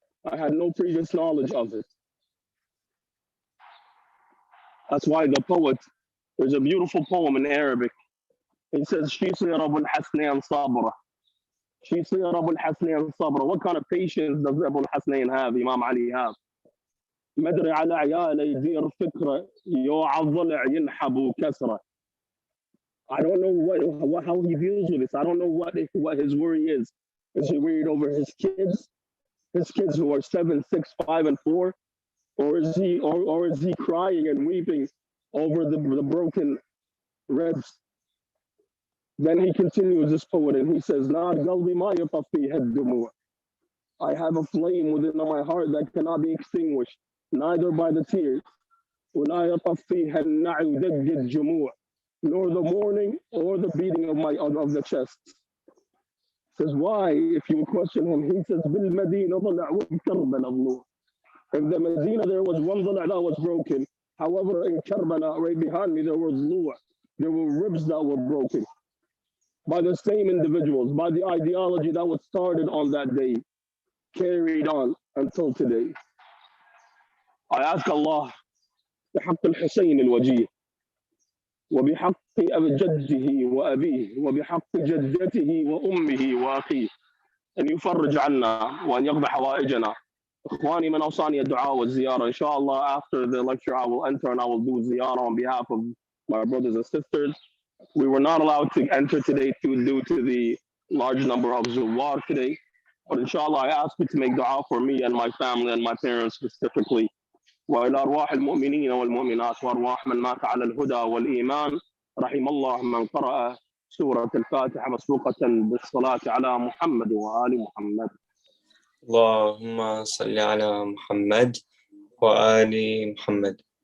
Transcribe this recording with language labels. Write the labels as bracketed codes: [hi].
[en] I had no previous knowledge of it. That's why the poet, there's a beautiful poem in Arabic. He says, [ar] Shisi Rabul Hasnain Sabra. Shisi Rabul Hasnain Sabra. [en] What kind of patience does Rabul Hasnain have, Imam Ali have? [ar] مدري على عياله يدير فكرة يعضل ينحب كسرة. [en] I don't know how he deals with this. I don't know what his worry is. Is he worried over his kids who are 7, 6, 5, and 4, or is he crying and weeping over the broken ribs? Then he continues this poet and he says, [ar] "Nar qalbi ma yatafi had-dumu'." [en] I have a flame within my heart that cannot be extinguished, neither by the tears, [ar] ولا يطفيها النعي دق الجموع, [en] nor the mourning or the beating of the chest. Says why? If you question him, he says, [ar] "بالمدينة ضلع وبكربلاء ضلوع." [en] In the Medina there was one ضلع that was broken. However, in Karbala, right behind me, there were ribs that were broken by the same individuals, by the ideology that was started on that day, carried on until today. I ask Allah, [ar] بحق الحسين الوجيه, وبحق جده وأبيه وبحق جدته وأمه وأخيه أن يفرج عنا وأن يقضي حوائجنا. إخواني من أوصاني الدعاء والزيارة. [en] Inshallah, after the lecture, I will enter and I will do ziyarah on behalf of my brothers and sisters. We were not allowed to enter today due to the large number of zuwar today. But inshallah, I ask you to make dua for me and my family and my parents specifically. [ar] وإلى أرواح المؤمنين والمؤمنات وأرواح من مات على الهدى والإيمان. رحم الله من قرأ سورة الفاتحة مسبوقة بالصلاة على محمد وآل محمد. اللهم صل على محمد وآل محمد.